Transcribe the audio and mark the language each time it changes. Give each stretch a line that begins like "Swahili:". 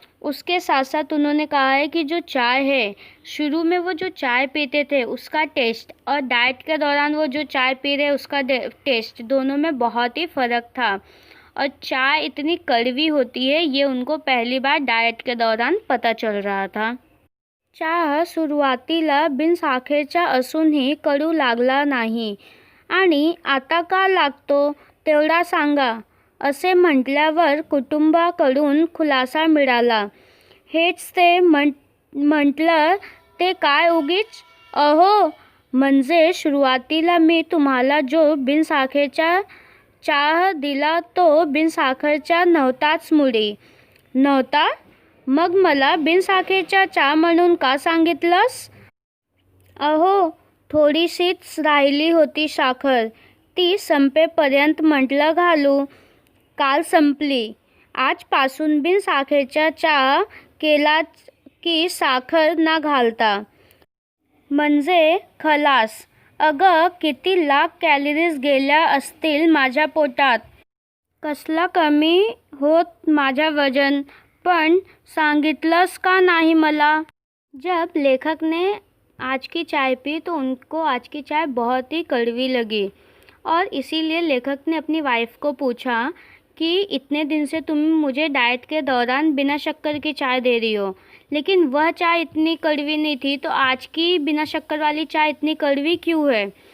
Hindi: उसके साथ साथ उन्होंने कहा है कि जो चाय है, शुरू में वो जो चाय पीते थे उसका टेस्ट और डाइट के दौरान वो जो चाय पी रहे उसका टेस्ट, दोनों में बहुत ही फ़र्क था। और चाय इतनी कड़वी होती है ये उनको पहली बार डाइट के दौरान पता चल रहा था।
Marathi: चहा सुरुवातीला बिन साखरेचा असूनही कडू लागला नाही आणि आता का लागतो तेवढा सांगा, असे म्हटल्यावर कुटुंबाकडून खुलासा मिळाला। हेच ते म्हटलं ते काय उगीच? अहो, म्हणजे सुरुवातीला मी तुम्हाला जो बिनसाखरेचा चहा दिला तो बिनसाखरचा नव्हताच मुळी। नव्हता? मग मला बिनसाखरेचा चहा म्हणून का सांगितलंस? अहो, थोडीशीच राहिली होती साखर, ती संपेपर्यंत म्हटलं घालू। काल संपली. आजपासून बिनसाखरेचा चहा केला की साखर न घालता. म्हणजे खलास. अगं, किती लाख कॅलरीज गेल्या असतील माझ्या पोटात. कसला कमी होत माझा वजन. पण सांगितलंस का नाही मला.
Hindi: जब लेखक ने आज की चाय पी तो उनको आज की चाय बहुत ही कड़वी लगी और इसीलिए लेखक ने अपनी वाइफ को पूछा कि इतने दिन से तुम मुझे डाइट के दौरान बिना शक्कर की चाय दे रही हो, लेकिन वह चाय इतनी कड़वी नहीं थी, तो आज की बिना शक्कर वाली चाय इतनी कड़वी क्यों है.